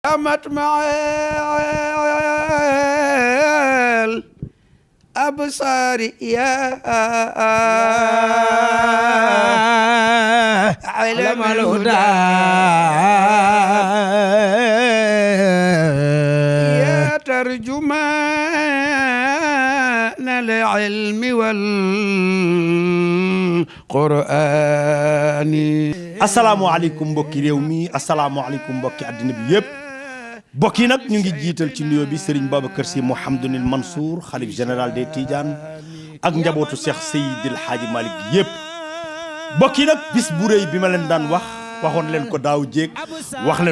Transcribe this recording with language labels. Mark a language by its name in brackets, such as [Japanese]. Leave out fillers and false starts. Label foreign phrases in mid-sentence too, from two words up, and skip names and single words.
[Arabic] مطمع الأبصار يا علم الهدى يا ترجمان العلم والقرآن. [Wolof] asalaamaaleykum mbokki réew mi asalaamaaleykum mbokki àddina bi yëpp mbokk yi nag ñu ngi jiital ci nuyoo bi Serigne Babacar Sy Mouhamadoul Mansour [French] xalif général des Tidianes [Wolof] ak njabootu Cheikh Seydil Hadji Malick gi yëpp mbokk yi nag bis bu rëy bi ma leen daan waxoon leen ko daaw jéeg wax leen